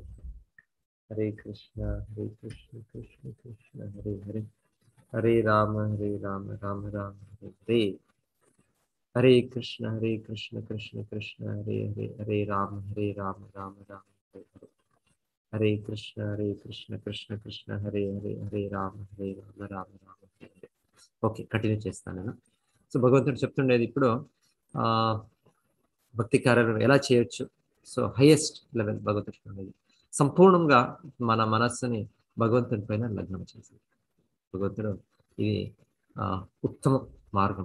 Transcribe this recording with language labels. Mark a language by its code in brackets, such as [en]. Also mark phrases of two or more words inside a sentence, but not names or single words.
[sa] हरे कृष्ण कृष्ण कृष्ण हरे हरे, हरे राम राम राम हरे हरे. हरे कृष्ण कृष्ण कृष्ण हरे हरे, हरे राम राम राम हरे हरे. हरे कृष्ण कृष्ण कृष्ण हरे हरे, हरे राम राम राम हरे हरे. [en] okay, continue [te] చేస్తాను నేను. సో భగవంతుడు చెప్తుండేది ఇప్పుడు భక్తి కార్యాలను ఎలా చేయొచ్చు. సో [en] highest level [te] భగవంతుడు ఉండేది సంపూర్ణంగా మన మనస్సుని భగవంతుడి పైన లగ్నం చేసింది. భగవంతుడు ఇది ఉత్తమ మార్గం.